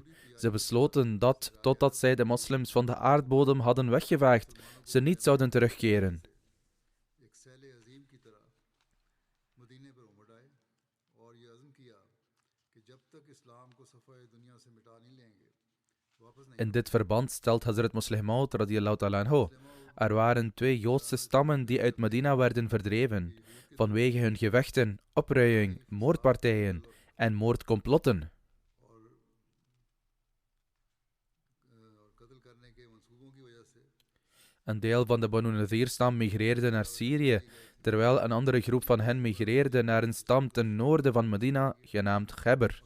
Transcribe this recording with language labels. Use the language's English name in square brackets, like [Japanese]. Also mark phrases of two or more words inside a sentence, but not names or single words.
[Dutch] Ze besloten dat, totdat zij de moslims van de aardbodem hadden weggevaagd, ze niet zouden terugkeren. In dit verband stelt Hazrat Muslih Maud [Arabic] رضي الله تعالى عنه: [Dutch] er waren 2 Joodse stammen die uit Medina werden verdreven, vanwege hun gevechten, opruiing, moordpartijen en moordcomplotten. Een deel van de Banu Nadir-stam migreerde naar Syrië, terwijl een andere groep van hen migreerde naar een stam ten noorden van Medina, genaamd Gheber.